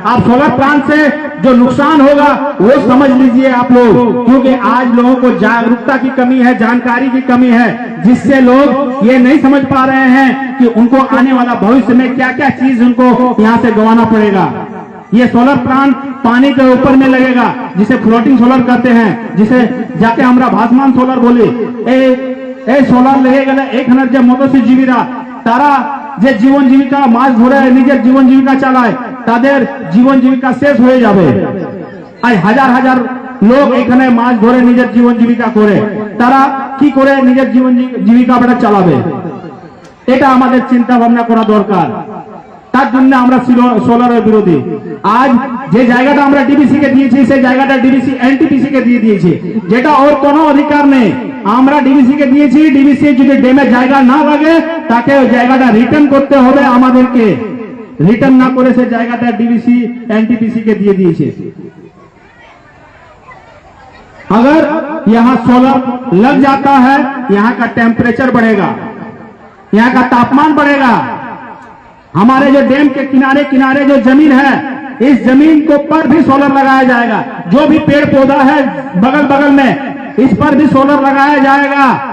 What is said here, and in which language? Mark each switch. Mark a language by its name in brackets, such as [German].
[Hindi] आप solar plant से जो नुकसान होगा वो समझ लीजिए आप लोग, क्योंकि आज लोगों को जागरूकता की कमी है, जानकारी की कमी है, जिससे लोग ये नहीं समझ पा रहे हैं कि उनको आने वाला भविष्य में क्या क्या चीज उनको यहाँ से गंवाना पड़ेगा। ये सोलर प्लांट पानी के ऊपर में लगेगा, जिसे फ्लोटिंग सोलर कहते हैं, जिसे जाके हमारा भासमान सोलर बोले। ए सोलर लगेगा 1,000 मतो से जीविरा तारा [Bangla] যে জীবন জীবিকা মাছ ধরে নিজের জীবন জীবিকা চালায় তাদের জীবন জীবিকা শেষ হয়ে যাবে। আর হাজার হাজার লোক এখানে মাছ ধরে নিজের জীবন জীবিকা করে, তারা কি করে নিজের জীবন জীবিকাটা চালাবে, এটা আমাদের চিন্তা ভাবনা করা দরকার। তার জন্য আমরা সোলারের বিরোধী। আজ যে জায়গাটা আমরা ডিবিসি কে দিয়েছি সেই জায়গাটা ডিবিসি এনটিপিসি কে দিয়ে দিয়েছে, যেটা ওর কোনো অধিকার নেই। আমরা ডিবিসি কে দিয়েছি, ডিবিসি যদি ড্যামের জায়গা না লাগে তাকে ওই জায়গাটা রিটার্ন করতে হবে আমাদেরকে। রিটার্ন না করে সেই জায়গাটা ডিবিসি एनटीपीसी [Hindi] के दिए दिए। अगर यहाँ सोलर लग जाता है, यहाँ का टेम्परेचर बढ़ेगा, यहाँ का तापमान बढ़ेगा। हमारे जो डैम के किनारे किनारे जो जमीन है, इस जमीन को पर भी सोलर लगाया जाएगा। जो भी पेड़ पौधा है बगल बगल में, इस पर भी सोलर लगाया जाएगा।